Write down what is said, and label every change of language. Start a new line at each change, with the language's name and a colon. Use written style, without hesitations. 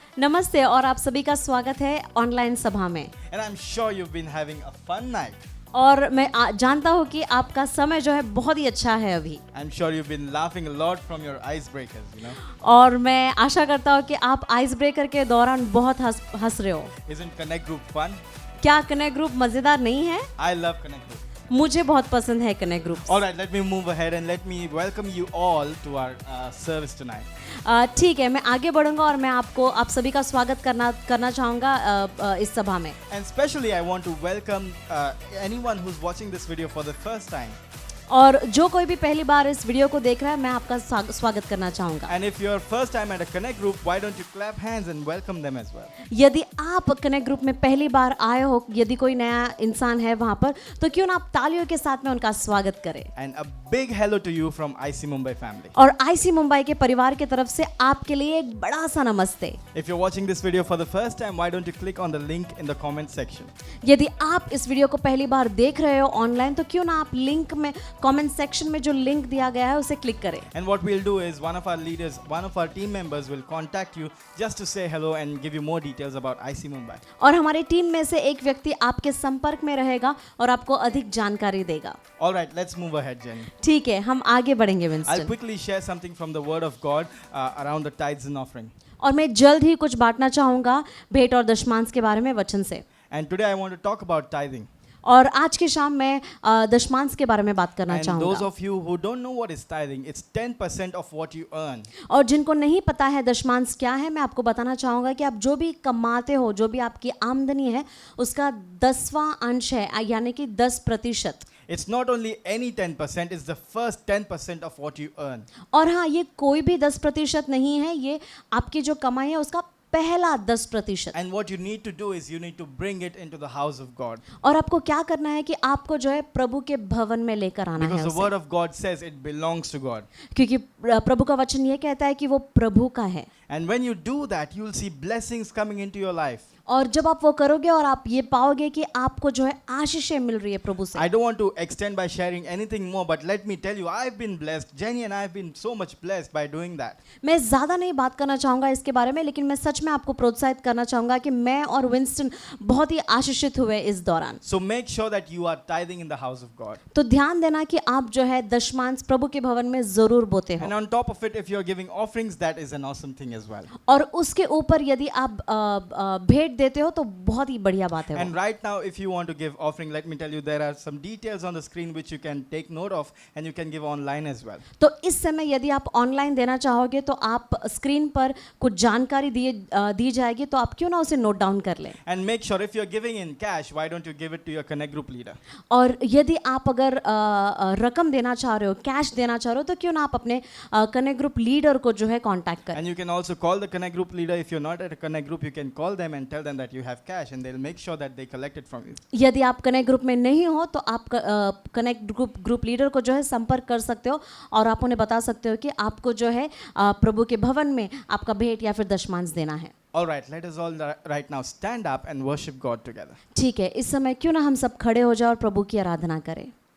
Hindi: नमस्ते और आप सभी का स्वागत है ऑनलाइन सभा में।
English: And I'm sure you've been having a fun night.
Hindi: और मैं जानता हूँ कि आपका समय जो है बहुत ही अच्छा है अभी।
English: I'm sure you've been laughing a lot from your icebreakers, you know.
Hindi: और मैं आशा करता हूँ कि आप आइस ब्रेकर के दौरान बहुत हंस रहे हो।
English: Isn't Connect Group fun?
Hindi: क्या कनेक्ट ग्रुप मजेदार नहीं है?
English: I love Connect Group.
Hindi: मुझे बहुत पसंद है connect group.
English: Alright, let me move ahead and let me welcome you all to our service tonight.
Hindi: ठीक है, मैं आगे बढ़ूंगा और मैं आप सभी का स्वागत करना चाहूँगा इस सभा में।
English: And especially I want to welcome anyone who's watching this video for the first time.
Hindi: और जो कोई भी पहली बार इस वीडियो को देख रहा है, मैं आपका स्वागत करना चाहूँगा।
English: And if you're first time at a Connect Group, why don't you clap hands and welcome them as well?
Hindi: यदि आप कनेक्ट ग्रुप में पहली बार आए हो, यदि कोई नया इंसान है वहाँ पर, तो क्यों ना आप तालियों के साथ में उनका स्वागत करें।
English: And a big hello to you from IC Mumbai family.
Hindi: और आईसी मुंबई के परिवार की तरफ से आपके लिए एक बड़ा सा नमस्ते।
English: If you're watching this video for the first time, why don't you click on the link in the comment section?
Hindi: यदि आप इस वीडियो को पहली बार देख रहे हो ऑनलाइन, तो क्यों ना आप लिंक में कमेंट सेक्शन में जो लिंक दिया गया है उसे क्लिक करें।
English: And what we'll do is one of our leaders, one of our team members will contact you just to say hello and give you more details about IC Mumbai.
Hindi: और हमारी team में से एक व्यक्ति आपके संपर्क में रहेगा और आपको अधिक जानकारी देगा।
English: All right, let's move ahead, Jenny.
Hindi: ठीक है, हम आगे बढ़ेंगे
English: I'll
Hindi: Winston.
English: quickly share something from the Word of God around the tithes and offering.
Hindi: और मैं जल्द ही कुछ बांटना चाहूँगा भेंट और दशमांश के बारे में वचन से।
English: And today I want to talk about tithing.
Hindi: और आज की शाम मैं दशमांश के बारे में बात करना
English: And those
Hindi: चाहूँगा।
English: of you who don't know what is tithing, it's 10% of what you earn.
Hindi: और जिनको नहीं पता है दशमांश क्या है, मैं आपको बताना चाहूँगा कि आप जो भी कमाते हो, जो भी आपकी आमदनी है, उसका 10वां अंश है, यानी कि 10%।
English: It's not only any 10%, it's the first 10% of what you earn.
Hindi: और हाँ, ये कोई भी 10% नहीं है, ये आपकी जो कमाई है उसका पहला 10%।
English: And what you need to do is you need to bring it into the house of God.
Hindi: और आपको क्या करना है कि आपको जो है प्रभु के भवन में लेकर आना है
English: Because the
Hindi: उसे।
English: word of God says it belongs to God.
Hindi: क्योंकि प्रभु का वचन ये कहता है कि वो प्रभु का है।
English: And when you do that, you will see blessings coming into your life.
Hindi: और जब आप वो करोगे और आप ये पाओगे कि आपको जो है आशीषें मिल रही है प्रभु से।
English: I don't want to extend by sharing anything more, but let me tell you, I've been blessed. Jenny and I have been so much blessed by doing that.
Hindi: मैं ज़्यादा नहीं बात करना चाहूँगा इसके बारे में, लेकिन मैं सच में आपको प्रोत्साहित करना चाहूँगा कि मैं और विंस्टन बहुत ही आशीषित हुए इस दौरान।
English: So make sure that you are tithing in the house of God.
Hindi: तो ध्यान देना कि आप जो है दशमांश प्रभु के भवन में ज़रूर बोते हो।
English: And on top of it, if you're giving offerings, that is an awesome thing as well.
Hindi: और उसके ऊपर यदि आप भेंट देते हो तो बहुत ही बढ़िया बात है वो।
English: And right now, if you want to give offering, let me tell you, there are some details on the screen which you can take note of, and you can give online as well.
Hindi: तो इस समय यदि आप online देना चाहोगे तो आप screen पर कुछ जानकारी दी जाएगी, तो आप क्यों ना उसे नोट डाउन कर लें।
English: And make sure if you're giving in cash, why don't you give it to your Connect Group leader?
Hindi: और यदि आप अगर रकम देना चाह रहे हो, कैश देना चाह रहे हो, तो क्यों ना आप अपने कनेक्ट ग्रुप लीडर को जो है कांटेक्ट करें।
English: And you can also call the Connect Group leader. If you're not at a Connect Group, you can call them and tell them that you have cash, and they'll make sure that they collect it from you.
Hindi: यदि आप connect group में नहीं हो तो आप connect group leader को जो है संपर्क कर सकते हो और आप उन्हें बता सकते हो कि आपको जो है प्रभु के भवन में आपका भेंट या फिर दशमांश देना है।
English: All right, let us all right now stand up and worship God together.
Hindi: ठीक है, इस समय क्यों ना हम सब खड़े हो जाए और प्रभु की आराधना करें।